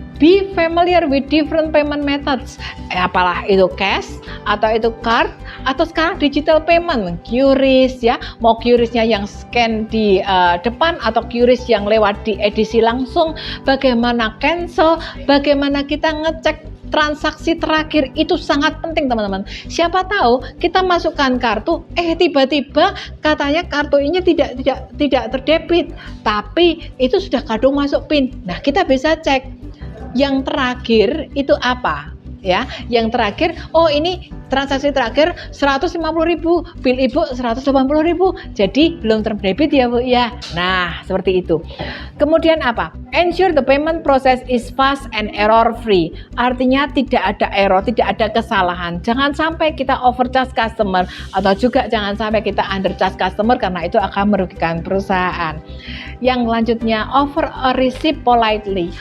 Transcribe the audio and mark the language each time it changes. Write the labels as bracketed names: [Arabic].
[English] Be familiar with different payment methods. [Indonesian] Apalah itu cash, atau itu card, atau sekarang digital payment, QRIS ya. Mau QRIS-nya yang scan di depan atau QRIS yang lewat di edisi langsung. Bagaimana cancel, bagaimana kita ngecek transaksi terakhir, itu sangat penting teman-teman. Siapa tahu kita masukkan kartu, tiba-tiba katanya kartu ini tidak terdebit, tapi itu sudah kadung masuk PIN. Nah, kita bisa cek yang terakhir itu apa ya. Yang terakhir, oh ini transaksi terakhir 150.000, bill ibu 180.000, jadi belum terdebit ya Bu ya. Nah, seperti itu. Kemudian apa? [English] Ensure the payment process is fast and error free. [Indonesian] Artinya tidak ada error, tidak ada kesalahan. Jangan sampai kita overcharge customer, atau juga jangan sampai kita undercharge customer, karena itu akan merugikan perusahaan. Yang selanjutnya, [English] offer a receipt politely.